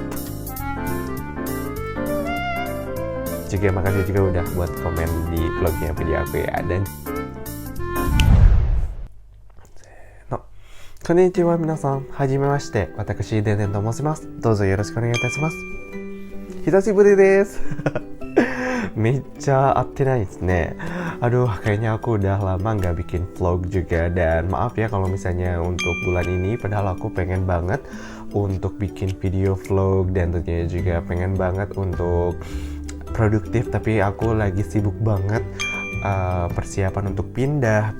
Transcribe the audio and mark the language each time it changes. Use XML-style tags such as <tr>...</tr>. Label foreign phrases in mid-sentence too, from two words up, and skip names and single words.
<id>Juga makasih juga udah buat komen di vlognya video aku ya.</id> <ja>Dan こんにちは皆さん、はじめまして、私Dendenと申します. どうぞよろしくお願いいたします。久しぶりです. めっちゃ合ってないですね.</ja> <id>Aduh, kayaknya aku udah lama nggak bikin vlog juga. Dan maaf ya kalau misalnya untuk bulan ini, padahal aku pengen banget untuk bikin video vlog. Dan tentunya juga pengen banget untuk produktif. Tapi aku lagi sibuk banget persiapan untuk pindah.</id>